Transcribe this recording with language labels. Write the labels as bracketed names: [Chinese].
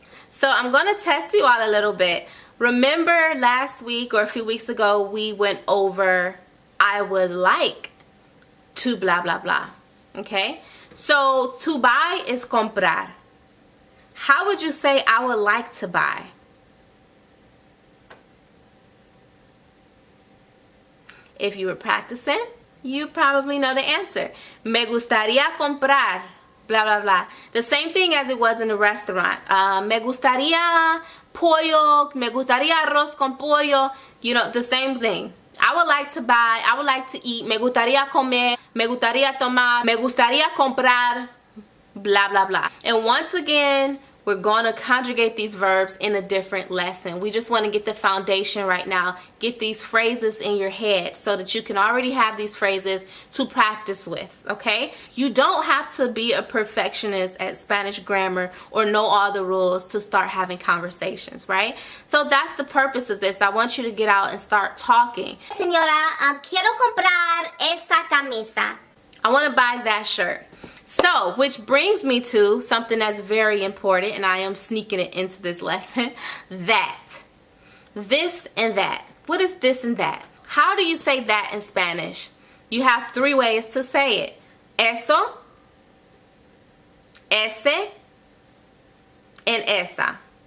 [English] So I'm going to test you all a little bit. Remember last week or a few weeks ago, we went over I would like to blah, blah, blah. Okay? So to buy is comprar. How would you say I would like to buy? If you were practicing, you probably know the answer. [Spanish] Me gustaría comprar blah, blah, blah. [English] The same thing as it was in the restaurant. [Spanish] Me gustaría pollo, me gustaría arroz con pollo. [English] You know, the same thing. I would like to buy, I would like to eat, [Spanish] me gustaría comer, me gustaría tomar, me gustaría comprar, [English] blah, blah, blah. And once again, we're going to conjugate these verbs in a different lesson. We just want to get the foundation right now. Get these phrases in your head so that you can already have these phrases to practice with, okay? You don't have to be a perfectionist at Spanish grammar or know all the rules to start having conversations, right? So that's the purpose of this. I want you to get out and start talking. [Spanish] Señora, quiero comprar esa camisa. [English] I want to buy that shirt. So, which brings me to something that's very important, and I am sneaking it into this lesson. That. This and that. What is this and that? How do you say that in Spanish? You have three ways to say it. Eso, ese, and esa.